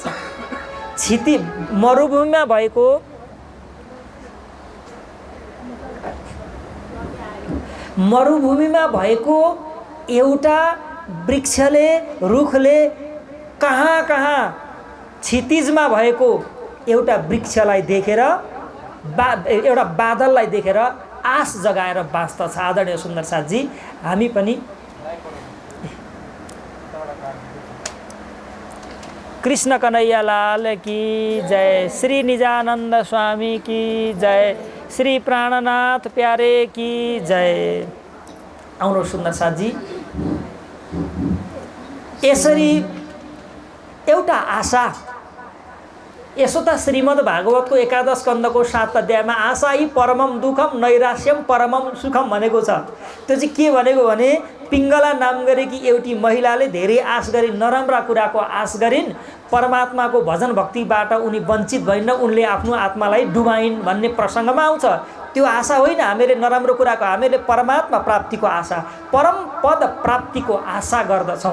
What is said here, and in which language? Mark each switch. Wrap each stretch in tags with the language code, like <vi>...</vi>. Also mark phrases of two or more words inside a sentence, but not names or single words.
<ne>मरुभूमिमा भएको एउटा वृक्षले, रुखले कहाँ क्षितिजमा भएको एउटा वृक्षलाई देखेर, एउटा बादललाई देखेर आश जगाएर बाँच्दछ। आदरणीय सुन्दर साथजी, हामी पनि</ne> <hi>कृष्ण कन्हैया लाल की जय, श्री निजानन्द स्वामी की जय, श्री प्राणनाथ प्यारे की जय।</hi> <ne>आउनु सुन्दर साथजी, यसरी एउटा आशा। यसो त श्रीमद् भागवतको 11 स्कन्धको 7 अध्यायमा</ne> <sa>आशा हि परमम दुःखम नैराश्यम परमम सुखम</sa> <ne>भनेको छ। त्यो चाहिँ के भनेको भने, पिङ्गला नाम गरेकी एउटी महिलाले धेरै आश गरिन्, नराम्रा कुराको आश गरिन्, परमात्माको भजन भक्तिबाट उनी वञ्चित भइन्, उनले आफ्नो आत्मालाई डुबाइन् भन्ने प्रसङ्गमा आउँछ। त्यो आशा होइन हामीले नराम्रो कुराको, हामीले परमात्मा प्राप्तिको आशा, परम पद प्राप्तिको आशा गर्दछौँ।</ne>